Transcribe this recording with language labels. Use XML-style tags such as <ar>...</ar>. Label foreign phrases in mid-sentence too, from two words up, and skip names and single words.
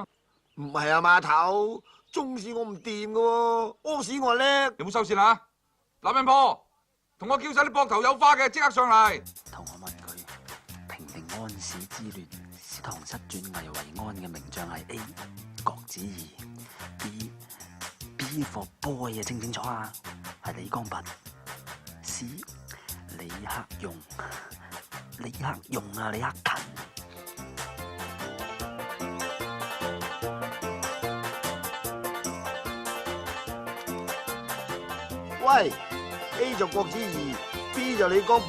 <yue>唔係啊，碼頭，中史我唔掂噶喎，屙屎我叻。有冇收線啊？男人婆，同我叫晒啲膊頭有花嘅，即刻上嚟。同我問佢平定安史之亂，史堂失轉危為安嘅名將係 A 郭子儀 ，</yue> <en>B for boy</en> <yue>啊，清唔清楚啊？係李光弼 ，C 李克用啊，李克勤。喂 ，A 就郭子儀 ，B 就李光弼。</yue>